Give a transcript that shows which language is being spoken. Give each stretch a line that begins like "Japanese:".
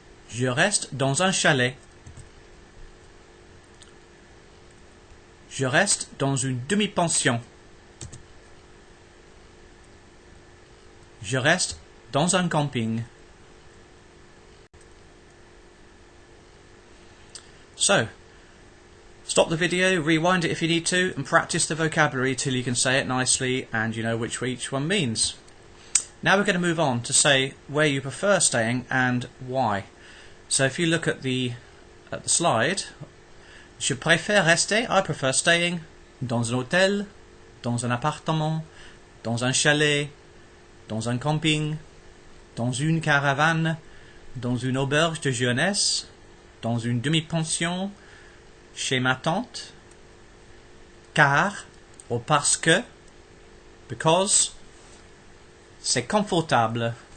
French: Je reste dans un chalet. Je reste dans une demi-pension. Je reste dans un camping.
English: So, stop the video, rewind it if you need to, and practice the vocabulary till you can say it nicely and you know which each one means. Now we're going to move on to say where you prefer staying and why. So if you look at the slide,
French: je préfère rester,
English: I prefer staying,
French: dans un hôtel, dans un appartement, dans un chalet, dans un camping, dans une caravane, dans une auberge de jeunesse, dans une demi-pension, chez ma tante, car, ou parce que, because, c'est confortable,